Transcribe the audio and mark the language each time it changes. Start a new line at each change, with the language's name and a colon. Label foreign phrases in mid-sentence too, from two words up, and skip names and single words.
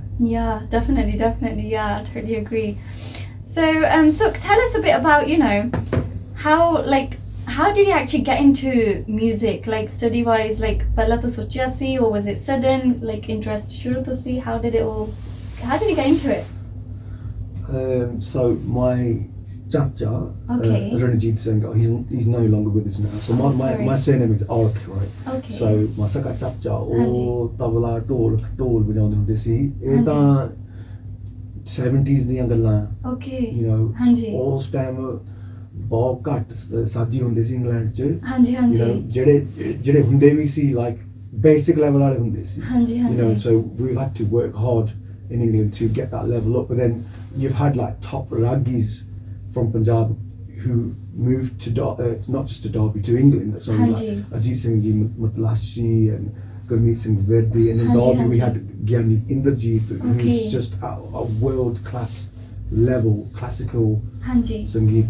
English: Yeah, definitely, yeah, I totally agree. So, Sukh, tell us a bit about, you know, how did you actually get into music, like study-wise, like
Punjabi: ਪਹਿਲਾਂ ਤੋਂ ਸੋਚਿਆ ਸੀ,
English: or was it sudden, like
Punjabi: interest shuru to si,
English: how did you get into it? So my Chacha, Okay. Ranjit Singh, he's no longer with us now. So my surname is Ark, right? Okay. So my Saka Chacha,
Punjabi: ਉਹ ਤਬਲਾ ਢੋਲ ਵਜਾਉਂਦੇ ਹੁੰਦੇ ਸੀ ਇਹ ਤਾਂ 70s ਦੀਆਂ ਗੱਲਾਂ
English: Okay. you know
Punjabi: ਹਾਂਜੀ ਉਸ ਟਾਈਮ ਬਹੁਤ ਘੱਟ ਸਾਜੀ ਹੁੰਦੇ ਸੀ ਇੰਗਲੈਂਡ 'ਚ ਹਾਂਜੀ
English: you know
Punjabi: ਹਾਂਜੀ ਜਿਹੜੇ ਹੁੰਦੇ ਵੀ ਸੀ
English: like basic level
Punjabi: ਵਾਲੇ ਹੁੰਦੇ ਸੀ ਹਾਂਜੀ
English: you know
Punjabi: ਹਾਂਜੀ
English: so we've had to work hard in England to get that level up, but then you've had like top ragis from Punjab who moved to not just to Derby, to England. So like Ajit Singh Ji Matlashi and Gurmeet Singh Verdi, and in Derby we had Gyani Indrajit, who's just a world class level classical Sangeet.